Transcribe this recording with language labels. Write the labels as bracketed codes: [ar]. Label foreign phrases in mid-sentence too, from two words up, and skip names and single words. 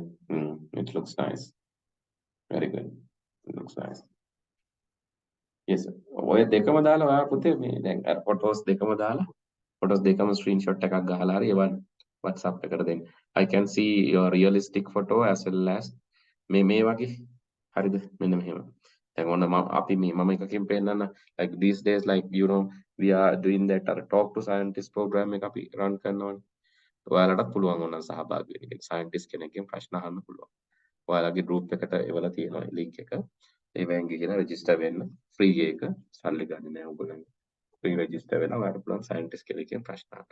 [en] It looks nice. Very good. It looks nice. Yes. [si] ඔය දෙකම දාලා ඔයා පුතේ මේ දැන් අර photos දෙකම දාලා photos දෙකම screenshot එකක් ගහලා හරි ඒවා WhatsApp එකට දෙන්න. [en] I can see your realistic photo as well as [si] මේ වගේ හරිද මෙන්න මෙහෙම. දැන් ඔන්න අපි මම එකකින් පෙන්නන්න [en] like these days like you know we are doing that talk to scientist program [si] එක අපි run කරනවානේ. ඔයාලටත් පුළුවන් ඕන සහභාගී වෙන්න. scientist කෙනෙක්ගෙන් ප්‍රශ්න අහන්න පුළුවන්. ඔයාලගේ group එකට එවලා තියෙනවා link එක. ඒවෙන් ගිහලා register වෙන්න. free එක. සල්ලි ගන්නේ නැහැ ඔයගොල්ලන්. [en] free register [si] වෙනවා. ඔයාලට පුළුවන් scientist කෙනෙක්ගෙන් ප්‍රශ්න අහන්න.